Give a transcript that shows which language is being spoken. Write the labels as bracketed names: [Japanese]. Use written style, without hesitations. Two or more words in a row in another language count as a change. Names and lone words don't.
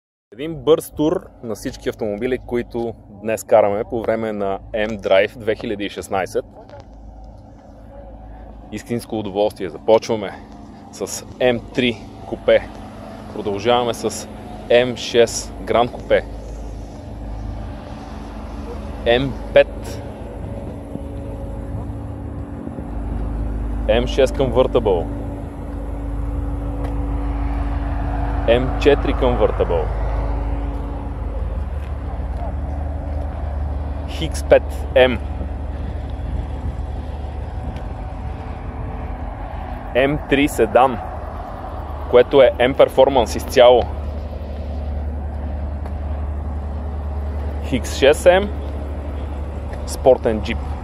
[Bulgarian] Един бърз тур на всички автомобили, които днес караме по време на M-Drive 2016. Истинско удоволствие. Започваме с M3 купе. Продължаваме с M6 Grand купе. M5. M6 Convertible. M4 Convertible. X5M. M3 седан, което е M-Performance изцяло. X6M спортен джип.